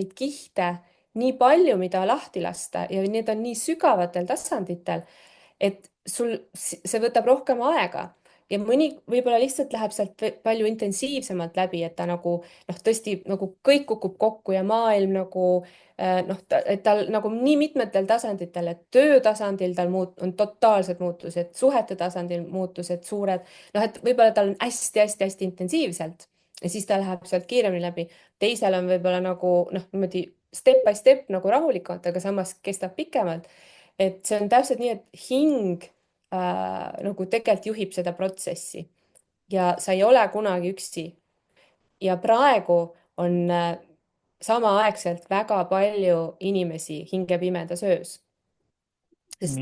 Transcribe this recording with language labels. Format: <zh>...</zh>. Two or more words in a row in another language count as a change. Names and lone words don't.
<et>neid kihte nii palju, mida lahti lasta ja need on nii sügavatel tasanditel, et sul see võtab rohkem aega ja mõni võib-olla lihtsalt läheb sealt palju intensiivsemalt läbi, et ta nagu noh, tõesti nagu kõik kukub kokku ja maailm nagu noh, et tal nagu nii mitmetel tasanditel, et töö tasandil tal on totaalsed muutused, suhete tasandil muutused suured, noh, et võib-olla tal on hästi-hästi-hästi intensiivselt ja siis ta läheb sealt kiiremini läbi. teisel on võib-olla nagu noh, niimoodi</et> <en>step by step</en> <et>nagu rahulikumalt, aga samas kestab pikemalt. et see on täpselt nii, et hing nagu tegelikult juhib seda protsessi ja sa ei ole kunagi üksi. ja praegu on samaaegselt väga palju inimesi hingepimedas öös, sest</et>